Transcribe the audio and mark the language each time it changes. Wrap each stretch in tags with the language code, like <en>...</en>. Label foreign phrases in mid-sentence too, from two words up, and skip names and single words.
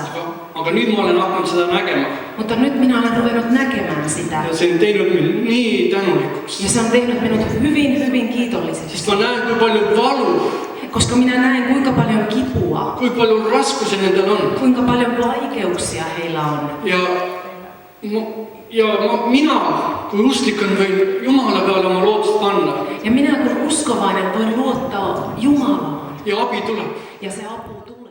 <et>Aga nüüd ma olen hakanud seda nägema.</et> <fi>Mutta nyt minä olen ruvennut näkemään sitä.</fi> <et>Ja see on teinud mind nii tänulikuks.</et> <fi>Ja se on tehnyt minut hyvin, hyvin kiitolliseksi.</fi> <et>Sest ma näen, kui palju valu,</et> <fi>Koska minä näen, kuinka paljon kipua,</fi> <et>kui palju raskusi nendel on.</et> <fi>kuinka paljon vaikeuksia heillä on.</fi> <et>Mina, kui usklikkon, võin Jumala peale oma lootust panna.</et> <fi>Ja minä kun uskovainen voin luottaa Jumalaan.</fi> <et>Ja abi tuleb.</et> <fi>Ja se apu tulee.</fi>